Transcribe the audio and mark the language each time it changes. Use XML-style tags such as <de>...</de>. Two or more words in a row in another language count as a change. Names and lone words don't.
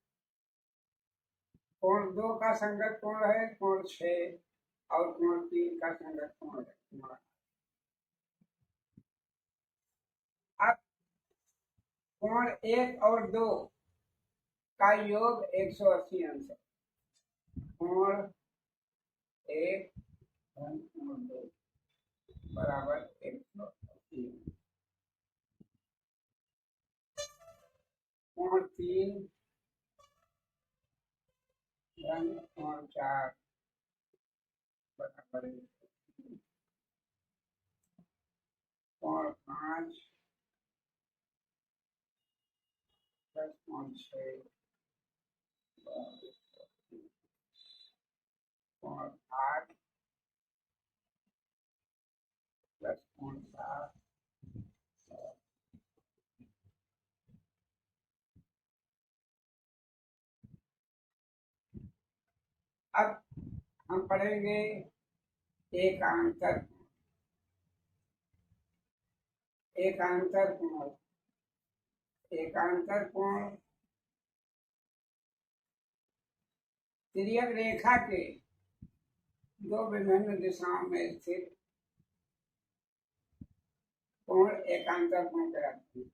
<hi>कोण 2 का संगत कोण है कोण 6 और कोण 3 का संगत कोण है कोण 8। कोण 1 और 2 का योग 180 अंश है। कोण 1 धन कोण 2 बराबर 180। कोण 3 धन कोण 4 बराबर 180। कोण 5 प्लस कोण 6 बराबर 180। कोण 8 प्लस कोण 7। अब हम पढ़ेंगे एकांतर कोण। एकांतर कोण तिर्यक रेखा के दो विभिन्न दिशाओं में स्थित कोण एकांतर कोण कहलाते हैं।</hi>